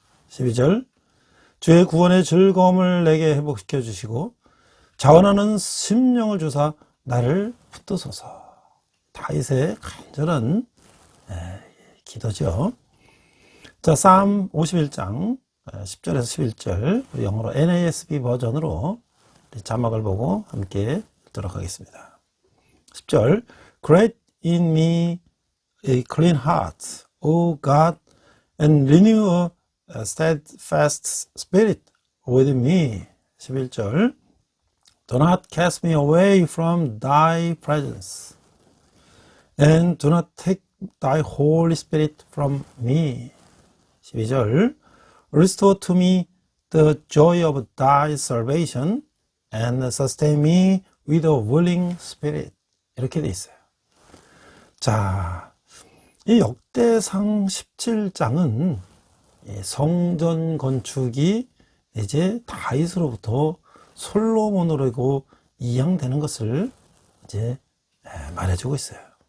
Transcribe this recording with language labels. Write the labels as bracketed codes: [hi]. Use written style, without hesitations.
[ko] 12절 주의 구원의 즐거움을 내게 회복시켜 주시고 자원하는 심령을 주사 나를 붙드소서. 다윗의 간절한 기도죠. 자, Psalm 51장 10절에서 11절 우리 영어로 NASB 버전으로 자막을 보고 함께 읽도록 하겠습니다. [en] 10절 Create in me a clean heart, O God, and renew a steadfast spirit with me. [ko] 11절. [en] Do not cast me away from thy presence, and do not take thy Holy Spirit from me. [ko] 12절. [en] Restore to me the joy of thy salvation, and sustain me with a willing spirit. [ko] 이렇게 돼 있어요. 자, 이 역대상 17장은 성전 건축이 이제 다윗으로부터 솔로몬으로 이양되는 것을 이제 말해주고 있어요.